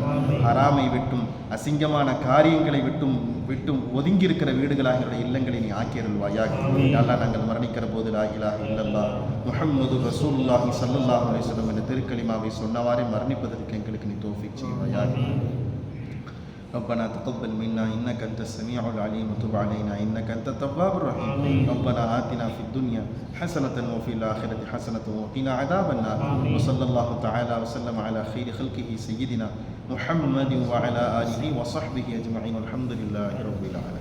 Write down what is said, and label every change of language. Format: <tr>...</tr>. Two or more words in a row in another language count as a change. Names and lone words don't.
<ta>ஹராமை விட்டும் அசிங்கமான காரியங்களை விட்டும் ஒதுங்கி இருக்கிற வீடுகளாக எங்களுடைய இல்லங்களை நீ ஆக்கியருள்வாயாக. யா அல்லாஹ், நாங்கள் மரணிக்கிற போது</ta> <ar>لا إله إلا الله محمد رسول الله صلى الله عليه وسلم</ar> <ta>என்ற திருக்கலிமாவை சொன்னவாறே மரணிப்பதற்கு எங்களுக்கு நீ தௌஃபீக் செய்வாயாக.</ta> <ar>ربنا تقبل منا إنك أنت السميع العليم وتب علينا إنك أنت التواب الرحيم. ربنا آتنا في الدنيا حسنة وفي الآخرة حسنة وقنا عذاب النار. وصلى الله تعالى وسلم على خير خلقه سيدنا محمد وعلى آله وصحبه أجمعين والحمد لله رب العالمين.</ar>